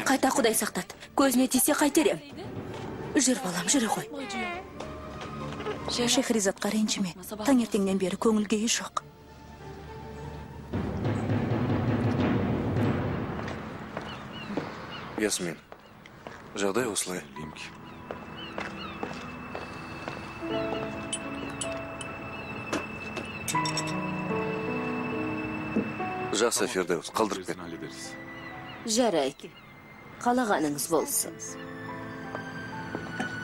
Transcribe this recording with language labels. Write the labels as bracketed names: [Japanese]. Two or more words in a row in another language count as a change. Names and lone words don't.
[Kazakh] Қайта Құдай сақтады. Көзіне тисе қайтерем. Жүр балам, жүре ғой. Шехризатқа ренжіме. Таңертеңнен бері көңіл күйі жоқ. Ясмин, жағдай осылай. [Turkish] Bileyim ki. [Kazakh] Жақсы, Фердеус, қалдырып кет. [Turkish] Gerisini hallederiz. [Kazakh] Жарайды. Қалағаныңыз болсын.